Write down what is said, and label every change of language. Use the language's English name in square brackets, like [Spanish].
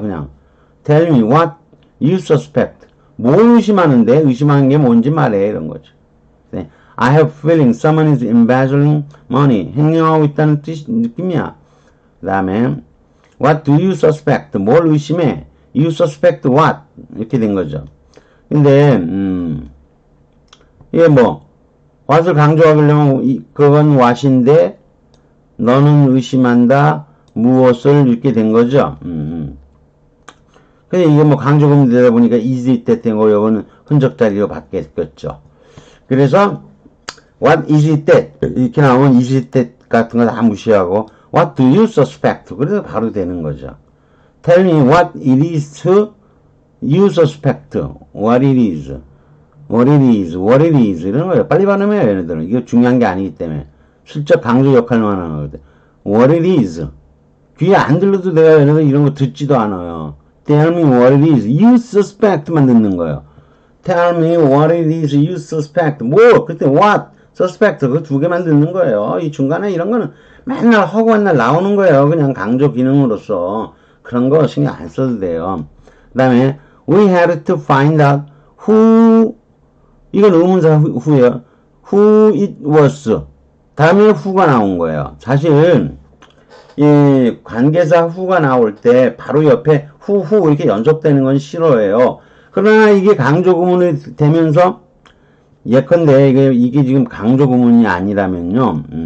[Korean] 그냥 Tell me what you suspect. 뭘 의심하는데 의심하는 게 뭔지 말해 이런 거죠. 네. [English] I have feeling someone is embezzling money. [Korean] 횡령하고 있다는 느낌이야. 그 다음에 [English] What do you suspect? [Korean] 뭘 의심해? [English] You suspect what? [Korean] 이렇게 된 거죠. 근데 이게 뭐 what을 강조하려면 그건 what인데 너는 의심한다 무엇을 이렇게 된 거죠. 근데 이게 뭐 강조금 되다 보니까 is it that 된 거 이거는 흔적 자리로 바뀌었겠죠. 그래서 [English] what is it that [Korean] 이렇게 나오면 is it that 같은 거 다 무시하고 [English] what do you suspect? [Korean] 그래서 바로 되는 거죠. [English] Tell me what it is you suspect. What it is. What it is. What it is. [Korean] 이런 거예요. 빨리 발음해요, 얘네들은. 이게 중요한 게 아니기 때문에. 슬쩍 강조 역할만 하는 거거든. [English] What it is. [Korean] 귀에 안 들려도 내가 얘네들 이런 거 듣지도 않아요. [English] Tell me what it is. You suspect [Korean] 만 듣는 거예요. [English] Tell me what it is you suspect. [Korean] 뭐, 그때 what, suspect 그 두 개만 듣는 거예요. 이 중간에 이런 거는 맨날 허구한 날 나오는 거예요. 그냥 강조 기능으로서. 그런 거 신경 안 써도 돼요. 그 다음에 [English] we had to find out who [Korean] 이건 의문사 who예요. [English] who it was. [Korean] 다음에 who가 나온 거예요. 사실 이 관계사 who가 나올 때 바로 옆에 who 이렇게 연속되는 건 싫어해요. 그러나 이게 강조 구문이 되면서 예컨대 이게 지금 강조 구문이 아니라면요.